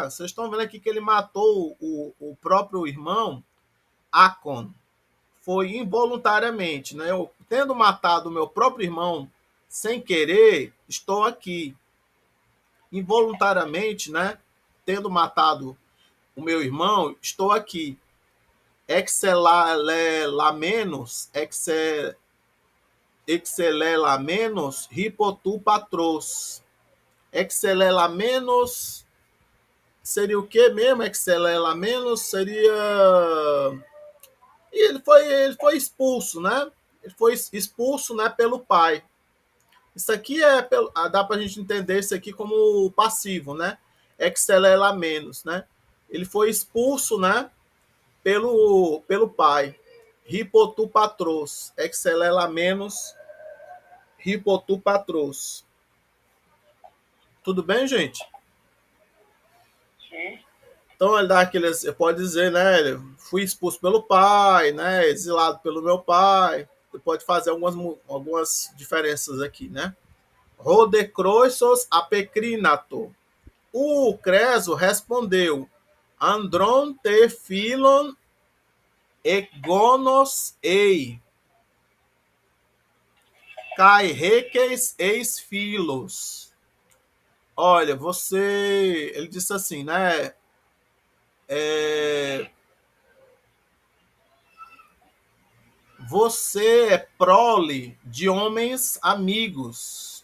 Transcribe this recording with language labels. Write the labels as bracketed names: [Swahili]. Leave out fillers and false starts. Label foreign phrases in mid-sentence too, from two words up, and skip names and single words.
[Portuguese] Vocês estão vendo aqui que ele matou o próprio irmão, Acon. Foi involuntariamente, né? Eu, tendo matado o meu próprio irmão sem querer, estou aqui. Involuntariamente, né? Tendo matado o meu irmão, estou aqui. [Greek] ἐξεληλαμένος, ἐξεληλαμένος, ὑπὸ τοῦ πατρός. [Portuguese] Excelelamenos seria o que mesmo? Excelelamenos seria... E ele foi expulso, né? Ele foi expulso, né, pelo pai. Isso aqui dá para a gente entender isso aqui como passivo, né? Excelelamenos, né? Ele foi expulso, né, pelo pai. [Greek] ὑπὸ τοῦ πατρός, ἐξεληλαμένος, ὑπὸ τοῦ πατρός. [Portuguese] Tudo bem, gente? Sim. Então ele dá aqueles, pode dizer, né? Fui expulso pelo pai, né? Exilado pelo meu pai. Você pode fazer algumas diferenças aqui, né? [Greek] ὁ δὲ Κροῖσος ἀπεκρίνατο. [Portuguese] O Creso respondeu: [Greek] ἀνδρῶν τε φίλων ἔκγονος εἶ. καὶ ἥκεις ἐς φίλους. [Portuguese] Olha, você. Ele disse assim, né? É, você é prole de homens amigos.